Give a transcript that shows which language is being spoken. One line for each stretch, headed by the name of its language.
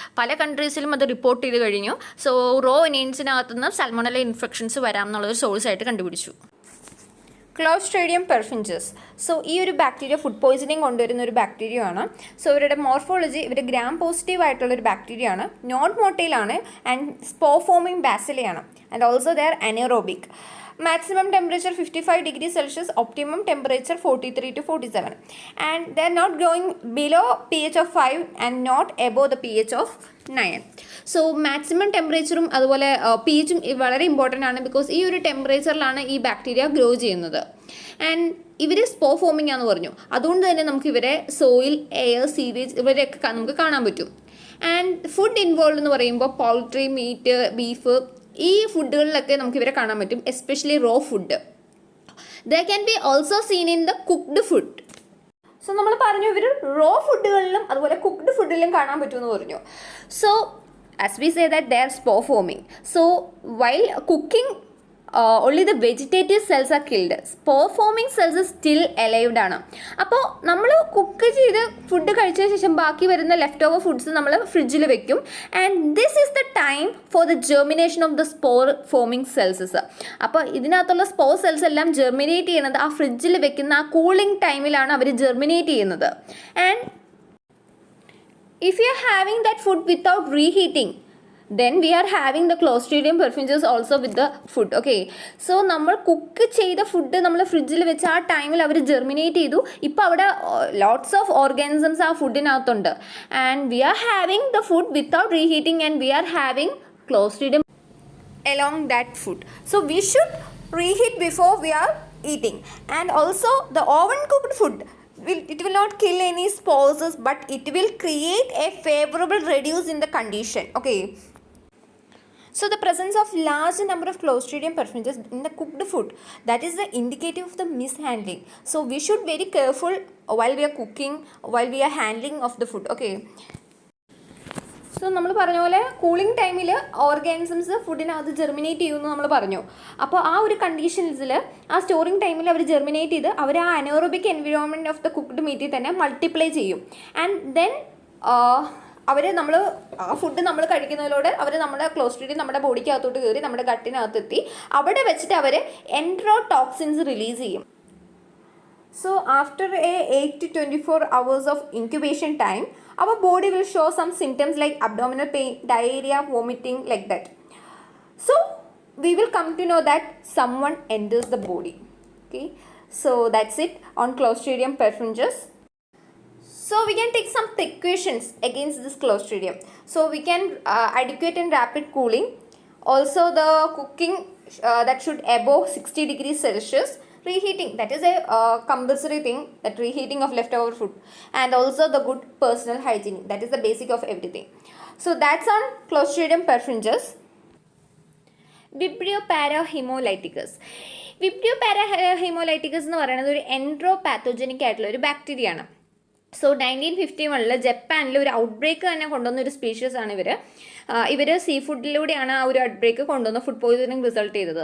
Malayalam: പല കൺട്രീസിലും അത് റിപ്പോർട്ട് ചെയ്ത് കഴിഞ്ഞു. സോ റോ ഒനിയൻസിനകത്ത് നിന്ന് സാൽമോണല്ല ഇൻഫെക്ഷൻസ് വരാം എന്നുള്ളൊരു സോഴ്സായിട്ട് കണ്ടുപിടിച്ചു. ക്ലോസ്ട്രീഡിയം പെർഫിൻജസ്. സോ ഈ ഒരു ബാക്ടീരിയ ഫുഡ് പോയിസണിങ് കൊണ്ടുവരുന്ന ഒരു ബാക്ടീരിയ ആണ്. സോ ഇവരുടെ മോർഫോളജി ഇവർ ഗ്രാം പോസിറ്റീവ് ആയിട്ടുള്ളൊരു ബാക്ടീരിയ ആണ്, നോൺ മോട്ടൈൽ ആണ്, and സ്പോ forming ബാസിലയാണ്.
English: and also they are anaerobic. Maximum temperature 55 degrees Celsius, optimum temperature 43 to 47, and they are not going below pH of 5 and not above the pH of 9.
Malayalam: So maximum ടെമ്പറേച്ചറും അതുപോലെ pHും വളരെ important ആണ്, because ഈ ഒരു ടെമ്പറേച്ചറിലാണ് ഈ bacteria grow ചെയ്യുന്നത്. And ഇവർ spore foaming ആണെന്ന് പറഞ്ഞു, അതുകൊണ്ട് തന്നെ നമുക്ക് ഇവരെ സോയിൽ, എയർ, സീവേജ് ഇവരെയൊക്കെ നമുക്ക് കാണാൻ പറ്റും. ആൻഡ് ഫുഡ് ഇൻവോൾവ് എന്ന് പറയുമ്പോൾ പൗൾട്രി, മീറ്റ്, ബീഫ്, ഈ ഫുഡുകളിലൊക്കെ നമുക്ക് ഇവരെ കാണാൻ പറ്റും, especially raw food.
English: They can be also seen in the cooked food.
Malayalam: So നമ്മൾ പറഞ്ഞു ഇവർ റോ ഫുഡുകളിലും അതുപോലെ കുക്ക്ഡ് ഫുഡിലും കാണാൻ പറ്റുമെന്ന് പറഞ്ഞു.
English: So as we say that they are spore forming. So while cooking, only the vegetative cells are killed. Spore forming cells is still alive
Malayalam: ആണ്. അപ്പോൾ നമ്മൾ കുക്ക് ചെയ്ത് ഫുഡ് കഴിച്ച ശേഷം ബാക്കി വരുന്ന ലെഫ്റ്റ് ഓവർ ഫുഡ്സ് നമ്മൾ ഫ്രിഡ്ജിൽ വെക്കും.
English: And this is the time for the germination of the spore forming cells.
Malayalam: അപ്പോൾ ഇതിനകത്തുള്ള സ്പോർ സെൽസ് എല്ലാം ജെർമിനേറ്റ് ചെയ്യുന്നത് ആ ഫ്രിഡ്ജിൽ വെക്കുന്ന ആ കൂളിംഗ് ടൈമിലാണ് അവർ ജെർമിനേറ്റ് ചെയ്യുന്നത്.
English: And if you are having that food without reheating, then we are having the Clostridium perfringens also with the food. Okay, so
Malayalam: നമ്മൾ കുക്ക് ചെയ്ത ഫുഡ് നമ്മൾ ഫ്രിഡ്ജിൽ വെച്ച് ആ ടൈമിൽ അവർ ജെർമിനേറ്റ് ചെയ്തു. ഇപ്പോൾ അവിടെ
English: lots of organisms
Malayalam: ആ ഫുഡിനകത്തുണ്ട്.
English: And we are having the food without reheating and we are having Clostridium along that food. So we should reheat before we are eating. And also the oven cooked food, it will not kill any spores, but it will create a favorable reduce in the condition. Okay, so the presence of large number of Clostridium perfringens in the cooked food, that is the indicative of the mishandling. So we should very careful while we are cooking, while we are handling of the food.
Malayalam: Okay, so നമ്മൾ പറഞ്ഞ പോലെ cooling ടൈമിൽ organisms ഫുഡിനകത്ത് germinate ചെയ്യുമെന്ന് നമ്മൾ പറഞ്ഞു. അപ്പോൾ ആ ഒരു കണ്ടീഷൻസിൽ ആ സ്റ്റോറിംഗ് ടൈമിൽ അവർ ജെർമിനേറ്റ് ചെയ്ത് അവർ ആ anaerobic
English: environment of the cooked
Malayalam: മീറ്റിൽ തന്നെ മൾട്ടിപ്ലൈ ചെയ്യും. ആൻഡ് ദെൻ അവർ നമ്മൾ ആ ഫുഡ് നമ്മൾ കഴിക്കുന്നതിലൂടെ അവർ നമ്മുടെ ക്ലോസ്ട്രീഡിയം നമ്മുടെ ബോഡിക്കകത്തോട്ട് കയറി നമ്മുടെ ഗട്ടിനകത്തെത്തി അവിടെ വെച്ചിട്ട് അവർ എൻട്രോടോക്സിൻസ് റിലീസ് ചെയ്യും.
English: So after a 8 to 24 hours of incubation time, our body will show some symptoms like abdominal pain, diarrhea, vomiting, like that. So we will come to know that someone enters the body. Okay, so that's it on Clostridium perfringens. So we can take some precautions against this Clostridium. So we can adequate and rapid cooling. Also the cooking that should above 60 degrees Celsius. Reheating, that is a compulsory thing, that reheating of leftover food. And also the good personal hygiene, that is the basic of everything. So that's on Clostridium perfringens. Vibrio parahemolyticus.
Malayalam: Vibrio parahemolyticus എന്ന് പറയുന്നത് ഒരു എൻട്രോപാത്തോജനിക് ആയിട്ടുള്ള ഒരു bacteria ആണ്. So 1951 ജപ്പാനിൽ ഒരു out break തന്നെ കൊണ്ടുവന്ന ഒരു സ്പീഷീസ് ആണ് ഇവർ സീ ഫുഡിലൂടെയാണ് ആ ഒരു ഔട്ട് ബ്രേക്ക് കൊണ്ടുവന്ന ഫുഡ് പോയിസണിങ് റിസൾട്ട് ചെയ്തത്.